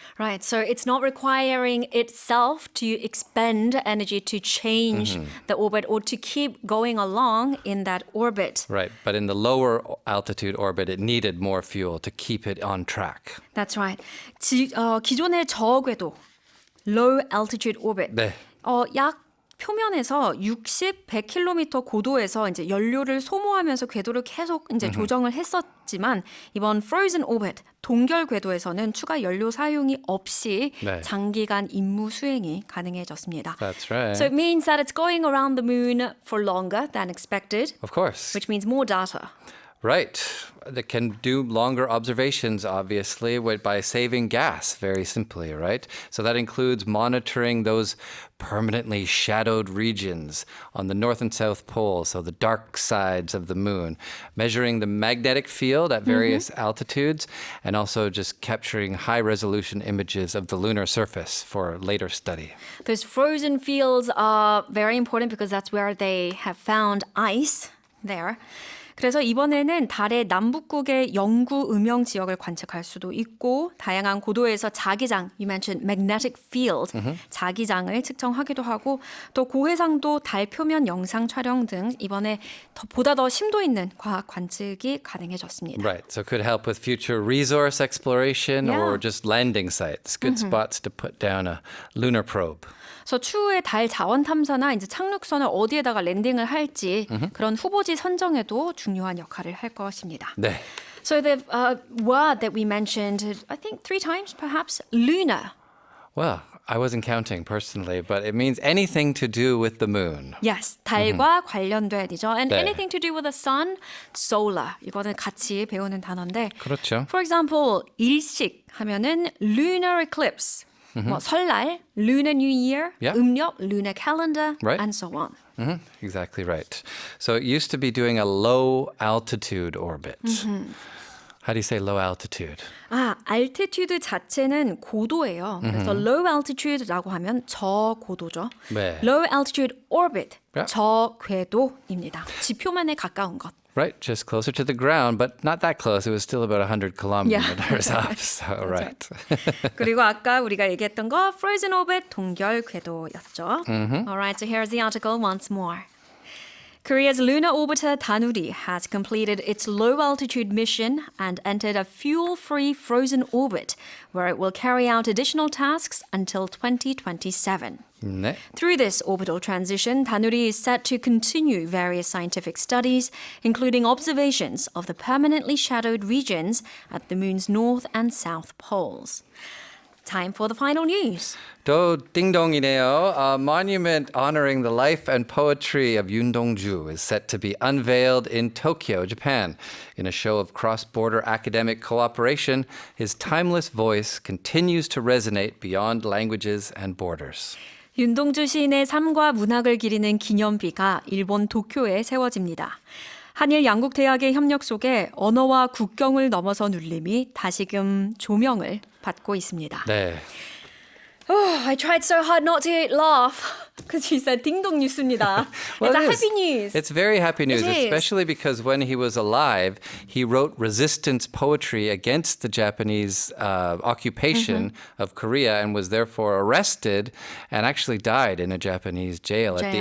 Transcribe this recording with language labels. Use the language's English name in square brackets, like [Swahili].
[English] Right, so it's not requiring itself to expend energy to change the orbit or to keep going along in that orbit. Right, but in the lower altitude orbit, it needed more fuel to keep it on track. That's right. [Korean] 기존의 저궤도, [English] low altitude orbit. [Korean] 네. 약 표면에서 60, 100km 고도에서 이제 연료를 소모하면서 궤도를 계속 이제 조정을 했었지만 이번 frozen orbit 동결 궤도에서는 추가 연료 사용이 없이 네. 장기간 임무 수행이 가능해졌습니다. [English] That's right. So it means that it's going around the moon for longer than expected, Of course. which means more data. Right. They can do longer observations, obviously, by saving gas, very simply, right? So that includes monitoring those permanently shadowed regions on the north and south poles, so the dark sides of the moon, measuring the magnetic field at various altitudes, and also just capturing high-resolution images of the lunar surface for later study. Those frozen fields are very important because that's where they have found ice there. [Korean] 그래서 이번에는 달의 남북극의 영구 음영 지역을 관측할 수도 있고 다양한 고도에서 자기장, [English] you mentioned magnetic field, [Korean] 자기장을 측정하기도 하고 또 고해상도 달 표면 영상 촬영 등 이번에 보다 더 심도 있는 과학 관측이 가능해졌습니다. [English] Right, so it could help with future resource exploration Yeah. or just landing sites, good spots to put down a lunar probe. [Korean] 그래서 추후에 달 자원 탐사나 이제 착륙선을 어디에다가 랜딩을 할지 그런 후보지 선정에도 중요한 역할을 할 것입니다. 네. [English] So the word that we mentioned, I think 3 times perhaps, lunar. Well, I wasn't counting personally, but it means anything to do with the moon. Yes, [Korean] 달과 관련된 이죠. [English] And [Korean] 네. [English] anything to do with the sun, solar. [Korean] 이거는 같이 배우는 단어인데. 그렇죠. [English] For example, [Korean] 일식 하면은 [English] lunar eclipse. [Korean] 뭐 설날, [English] lunar new year, Yeah. [Korean] 음력, [English] lunar calendar, Right. and so on. Exactly right. So it used to be doing a low altitude orbit. How do you say low altitude? [Korean] altitude 자체는 고도예요. 그래서 low altitude라고 하면 저고도죠. 네. [English] Low altitude orbit, Yeah. [Korean] 저궤도입니다. 지표면에 가까운 것. [English] Right, just closer to the ground, but not that close. It was still about 100 kilometers up. So, right. [Korean] 그리고 아까 우리가 얘기했던 거 frozen orbit 동결 궤도였죠. [English] Alright, so here's the article once more. Korea's lunar orbiter Danuri has completed its low-altitude mission and entered a fuel-free frozen orbit where it will carry out additional tasks until 2027. [Korean] 네. [English] Through this orbital transition, Danuri is set to continue various scientific studies, including observations of the permanently shadowed regions at the moon's north and south poles. Time for the final news. [Korean] 또 띵동이네요. [English] A monument honoring the life and poetry of Yoon Dong-ju is set to be unveiled in Tokyo, Japan. In a show of cross-border academic cooperation, his timeless voice continues to resonate beyond languages and borders. [Korean] 윤동주 시인의 삶과 문학을 기리는 기념비가 일본 도쿄에 세워집니다. 한일 양국 대학의 협력 속에 언어와 국경을 넘어선 울림이 다시금 조명을 받고 있습니다. 네. [English] Oh, I tried so hard not to laugh Because she said [Korean] 딩동 뉴스입니다. [English] Well, it's a it is. happy news. It's very happy news, It is. especially because when he was alive, he wrote resistance poetry against the Japanese occupation of Korea and was therefore arrested and actually died in a Japanese jail at the